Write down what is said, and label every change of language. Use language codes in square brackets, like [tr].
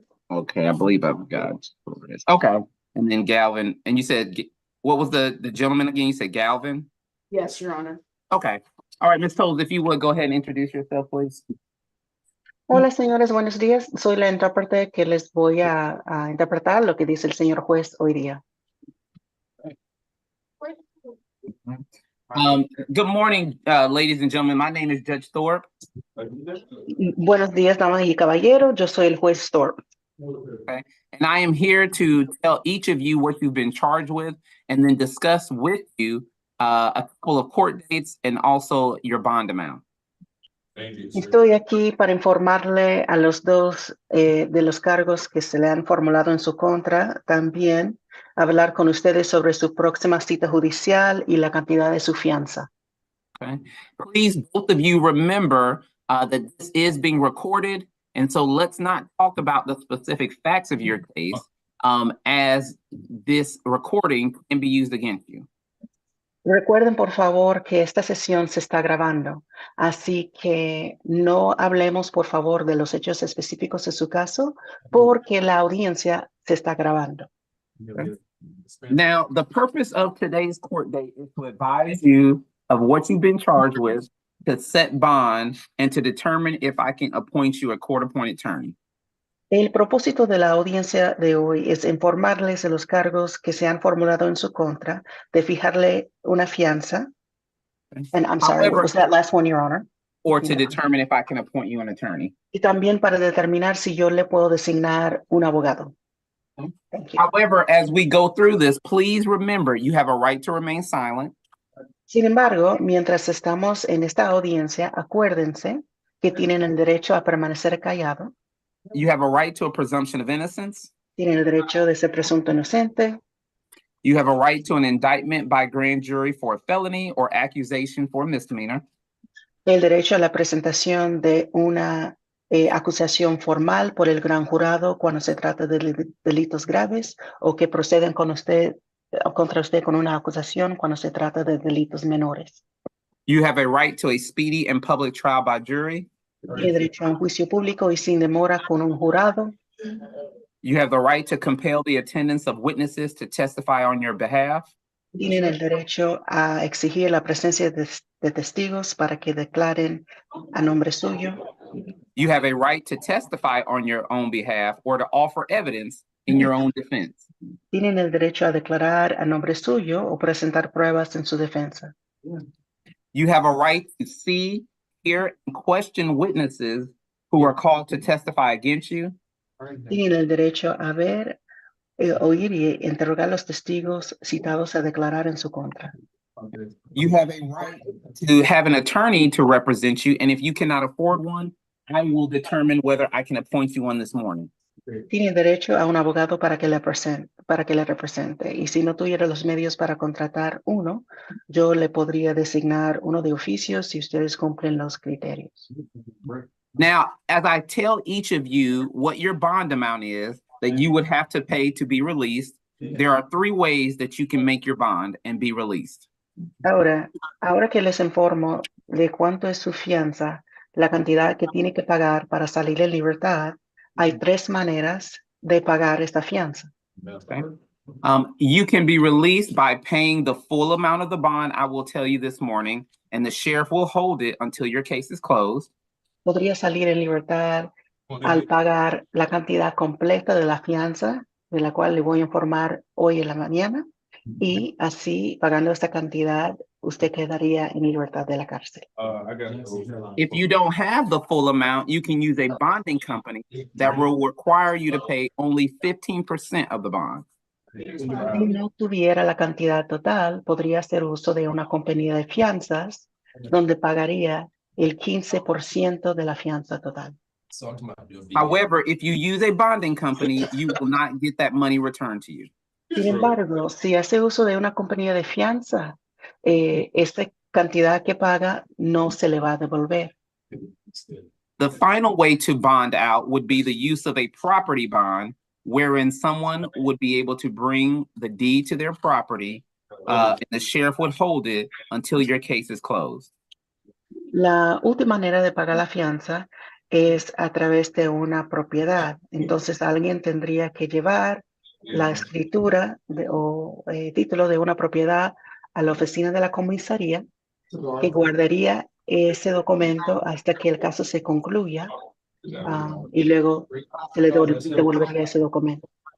[en] Okay, I believe I've got it. Okay, and then Galvin, and you said, what was the gentleman again? You said Galvin? Yes, Your Honor. Okay. All right, Ms. Toles, if you would go ahead and introduce yourself, please. [es] Hola, señores, buenos días. Soy la intérprete que les voy a interpretar lo que dice el señor juez hoy día. [en] Good morning, ladies and gentlemen. My name is Judge Thorpe. [es] Buenos días, damas y caballeros. Yo soy el juez Thorpe. [en] Okay. And I am here to tell each of you what you've been charged with and then discuss with you a couple of court dates and also your bond amount. [es] Estoy aquí para informarle a los dos de los cargos que se le han formulado en su contra. También hablar con ustedes sobre su próxima cita judicial y la cantidad de su fianza. [en] Okay. Please, both of you remember that this is being recorded. And so let's not talk about the specific facts of your case as this recording can be used against you. [es] Recuerden, por favor, que esta sesión se está grabando, así que no hablemos, por favor, de los hechos específicos de su caso, porque la audiencia se está grabando. [en] Okay. Now, the purpose of today's court date is to advise you of what you've been charged with, to set bond, and to determine if I can appoint you a court-appointed attorney. [es] El propósito de la audiencia de hoy es informarles de los cargos que se han formulado en su contra, de fijarle una fianza. [en] And I'm sorry, However, what was that last one, Your Honor? Or to Yeah. determine if I can appoint you an attorney. [es] Y también para determinar si yo le puedo designar un abogado. [en] Thank you. However, as we go through this, please remember you have a right to remain silent. [es] Sin embargo, mientras estamos en esta audiencia, acuérdense que tienen el derecho a permanecer callado, [en] You have a right to a presumption of innocence. [es] tienen el derecho de ser presunto inocente, [en] You have a right to an indictment by grand jury for a felony or accusation for a misdemeanor. [es] el derecho a la presentación de una acusación formal por el gran jurado cuando se trata de delitos graves o que proceden con usted, contra usted con una acusación cuando se trata de delitos menores. [en] You have a right to a speedy and public trial by jury. [es] Tiene derecho a un juicio público y sin demora con un jurado. [en] You have the right to compel the attendance of witnesses to testify on your behalf. [es] Tienen el derecho a exigir la presencia de testigos para que declaren a nombre suyo. [en] You have a right to testify on your own behalf or to offer evidence in your own defense. [es] Tienen el derecho a declarar a nombre suyo o presentar pruebas en su defensa. [en] You have a right to see, hear, and question witnesses who are called to testify against you. [es] Tienen el derecho a ver, oír y interrogar a los testigos citados a declarar en su contra. [en] You have a right to have an attorney to represent you, and if you cannot afford one, I will determine whether I can appoint you one this morning. [es] Tiene derecho a un abogado para que le represente. Y si no tuviera los medios para contratar uno, yo le podría designar uno de oficio si ustedes cumplen los criterios. [en] Now, as I tell each of you what your bond amount is that you would have to pay to be released, there are 3 ways that you can make your bond and be released. [es] Ahora, ahora que les informo de cuánto es su fianza, la cantidad que tiene que pagar para salir en libertad, hay tres maneras de pagar esta fianza. [en] Okay. You can be released by paying the full amount of the bond I will tell you this morning, and the sheriff will hold it until your case is closed. [es] Podría salir en libertad al pagar la cantidad completa de la fianza, de la cual le voy a informar hoy en la mañana, y así, pagando esta cantidad, usted quedaría en libertad de la cárcel. [en] I got it. If you don't have the full amount, you can use a bonding company that will require you to pay only 15% of the bond. [es] Si no tuviera la cantidad total, podría hacer uso de una compañía de fianzas donde pagaría el 15% de la fianza total. [en] However, if you use a bonding company, you will not get that money returned to you. [es] Sin embargo, si hace uso de una compañía de fianza, esta cantidad que paga no se le va a devolver. [en] The final way to bond out would be the use of a property bond, wherein someone would be able to bring the deed to their property, and the sheriff would hold it until your case is closed. [es] La última manera de pagar la fianza es a través de una propiedad. Entonces, alguien tendría que llevar la escritura o título de una propiedad a la oficina de la comisaría, que guardaría ese documento hasta que el caso se concluya, y luego se le devolvería ese documento.